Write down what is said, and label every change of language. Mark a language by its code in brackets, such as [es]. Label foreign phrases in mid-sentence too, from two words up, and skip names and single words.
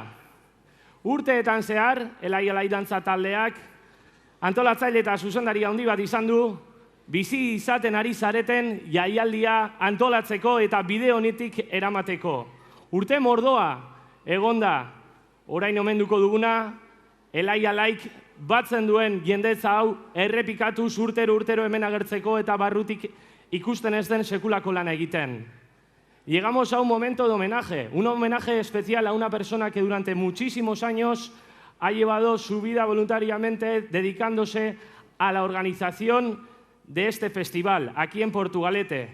[eu] Urteetan zehar, Elai dantza taldeak, antolatzaile eta zuzendari handi bat izan du, bizi izaten ari zareten jaialdia antolatzeko eta bide honetik eramateko. Urte mordoa, egonda, orain omenduko duguna, Elai batzen duen jendetza hau errepikatuz urtero hemen agertzeko eta barrutik ikusten ez den sekulako lana egiten. [es] Llegamos a un momento de homenaje, un homenaje especial a una persona que durante muchísimos años ha llevado su vida voluntariamente dedicándose a la organización de este festival, aquí en Portugalete.